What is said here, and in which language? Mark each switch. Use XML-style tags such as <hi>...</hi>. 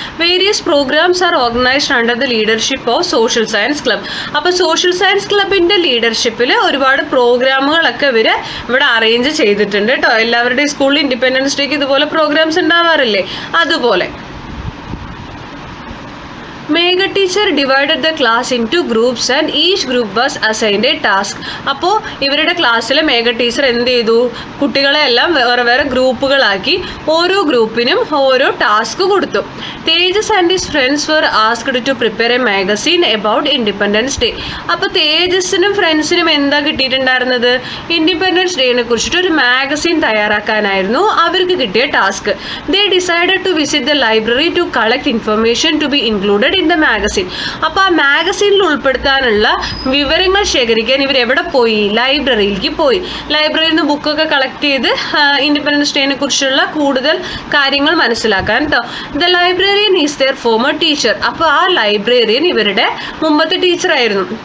<en>Various programmes are organised under the leadership of social science club.</en> <ml>അപ്പോൾ social science ക്ലബിൻ്റെ ലീഡർഷിപ്പിൽ ഒരുപാട് പ്രോഗ്രാമുകളൊക്കെ ഇവിടെ arrange ചെയ്തിട്ടുണ്ട് കേട്ടോ. എല്ലാവരുടെയും സ്കൂളിൽ ഇൻഡിപെൻഡൻസ് ഡേക്ക് ഇതുപോലെ പ്രോഗ്രാംസ് ഉണ്ടാവാറില്ലേ, അതുപോലെ.</ml> <en>Megha teacher divided the class into groups and each group was assigned a task.</en> <ml>അപ്പോൾ ഇവരുടെ ക്ലാസ്സിൽ മേഘ ടീച്ചർ എന്ത് ചെയ്തു? കുട്ടികളെ എല്ലാം വേറെ വേറെ ഗ്രൂപ്പുകളാക്കി ഓരോ ഗ്രൂപ്പിനും ഓരോ ടാസ്ക് കൊടുത്തു. തേജസ് and his friends</ml> <en>were asked to prepare a magazine about Independence Day.</en> <ml>അപ്പോൾ തേജസിനും ഫ്രണ്ട്സിനും എന്താ കിട്ടിയിട്ടുണ്ടായിരുന്നത്? ഇൻഡിപെൻഡൻസ് ഡേനെ കുറിച്ചിട്ട് ഒരു മാഗസിൻ തയ്യാറാക്കാനായിരുന്നു അവർക്ക് കിട്ടിയ task.</ml> <en>They decided to visit the library to collect information to be included in the magazine.</en> <ml>അപ്പോൾ ആ മാഗസീനിൽ ഉൾപ്പെടുത്താനുള്ള വിവരങ്ങൾ ശേഖരിക്കാൻ ഇവർ എവിടെ പോയി? ലൈബ്രറിയിലേക്ക് പോയി. ലൈബ്രറിയിൽ നിന്ന് ബുക്കൊക്കെ കളക്ട് ചെയ്ത് ഇൻഡിപെൻഡൻസ് ഡേനെ കുറിച്ചുള്ള കൂടുതൽ കാര്യങ്ങൾ മനസ്സിലാക്കാൻ കേട്ടോ.</ml> <en>The librarian is their former teacher.</en> <ml>അപ്പോൾ ആ ലൈബ്രറിയൻ ഇവരുടെ മുമ്പത്തെ ടീച്ചറായിരുന്നു.</ml>